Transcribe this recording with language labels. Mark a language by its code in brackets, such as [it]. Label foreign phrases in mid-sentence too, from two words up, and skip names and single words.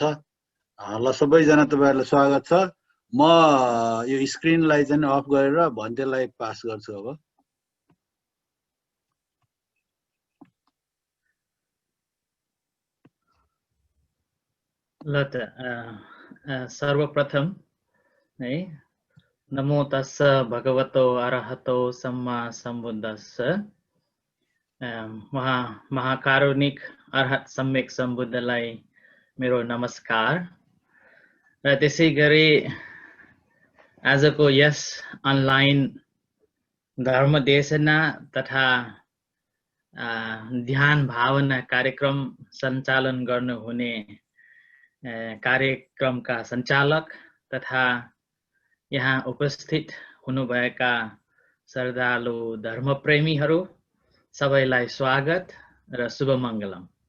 [ne] ल सबैजना तपाईहरुलाई स्वागत छ। म यो स्क्रिनलाई चाहिँ अफ गरेर भन्तेलाई पास गर्छु अब। ल त सर्वप्रथम है [pi] नमो तस्स भगवतो अरहतो सम्मा सम्बुद्धस्स। [ne] महाकारुणिक अरहत सम्यक सम्बुद्धलाई मेरो नमस्कार र त्यसै गरी आजको यस अनलाइन धर्मदेशना तथा ध्यान भावना कार्यक्रम सञ्चालन गर्नुहुने कार्यक्रमका सञ्चालक तथा यहाँ उपस्थित हुनुभएका श्रद्धालु धर्मप्रेमीहरू सबैलाई स्वागत र शुभ मङ्गलम।